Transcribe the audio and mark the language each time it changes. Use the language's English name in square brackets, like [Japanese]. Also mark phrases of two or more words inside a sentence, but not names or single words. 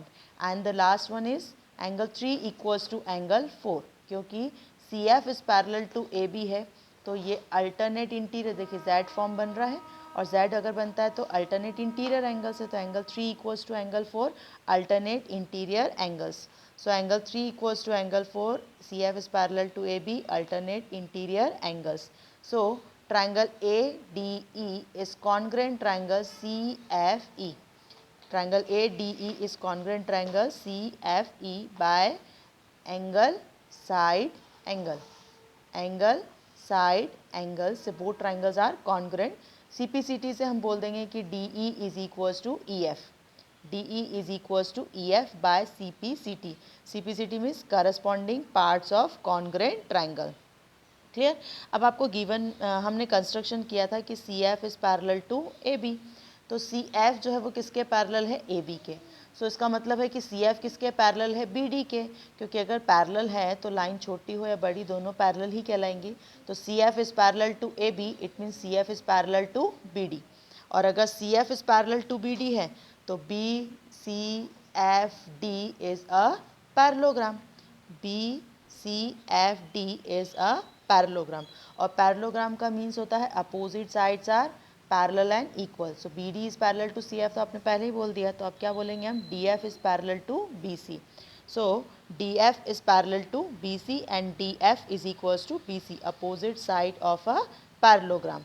[English] And the last one is angle 3 equals to angle 4 क्योंकि CF is parallel to AB है. तो ये alternate interior, देखिए Z form [Hindi] बन रहा है और [English] Z [Hindi] अगर बनता है तो [English] alternate interior angle [Hindi] से, तो [English] angle 3 equals to angle 4 alternate interior angles. So angle 3 equals to angle 4, CF is parallel to AB, alternate interior angles. So triangle ADE is congruent triangle CFE. Triangle ADE is congruent triangle CFE by angle side angle. Angle side angle से both triangles are congruent. CPCT [Hindi] से हम बोल देंगे कि [English] DE is equals to EF. DE is equals to EF by CPCT. CPCT means corresponding parts of congruent triangle. [Hindi] क्लियर? अब आपको गिवन हमने कंस्ट्रक्शन किया था कि [English] CF is parallel to AB. [Hindi] तो CF जो है वो किसके पैरेलल है? AB के. सो इसका मतलब है कि CF किसके पैरेलल है? BD के. क्योंकि अगर पैरेलल है तो लाइन छोटी हो या बड़ी दोनों पैरेलल ही कहलाएंगी. [English] तो CF is parallel to AB, it means CF is parallel to BD. [Hindi] और अगर [English] CF is parallel to BD [Hindi] है तो [English] BCFD is a parallelogram. BCFD is a parallelogram. और पैरेललोग्राम का मीन्स होता है opposite sides are parallel and equal. [Hindi] सो [English] BD is parallel to CF [Hindi] तो आपने पहले ही बोल दिया, तो अब क्या बोलेंगे हम? [English] DF is parallel to BC. So DF is parallel to BC and DF is equals to BC, opposite side of a parallelogram.